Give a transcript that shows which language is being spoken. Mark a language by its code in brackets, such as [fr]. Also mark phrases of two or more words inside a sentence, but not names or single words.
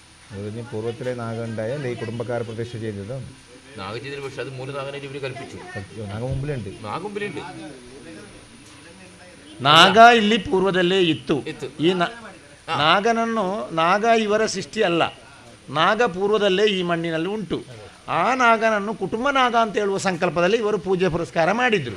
[ml] അതിന് പൂർവ്വത്തിലെ നാഗമുണ്ടായ അല്ലെ ഈ കുടുംബക്കാർ പ്രതിഷ്ഠ ചെയ്തത് നാഗചേതന, പക്ഷെ അത് മൂലനാഗനായിട്ട് ഇവർ കൽപ്പിച്ചു. [tcy] ನಾಗ ಮುಂಬಲಿಂಟ್ [kn] ನಾಗ ಇಲ್ಲಿ ಪೂರ್ವದಲ್ಲೇ ಇತ್ತು. ಈ ನಾಗನನ್ನು, ನಾಗ ಇವರ ಸೃಷ್ಟಿ ಅಲ್ಲ, ನಾಗ ಪೂರ್ವದಲ್ಲೇ ಈ ಮಣ್ಣಿನಲ್ಲಿ ಉಂಟು. ಆ ನಾಗನನ್ನು ಕುಟುಂಬ ನಾಗ ಅಂತ ಹೇಳುವ ಸಂಕಲ್ಪದಲ್ಲಿ ಇವರು ಪೂಜೆ ಪುರಸ್ಕಾರ ಮಾಡಿದರು.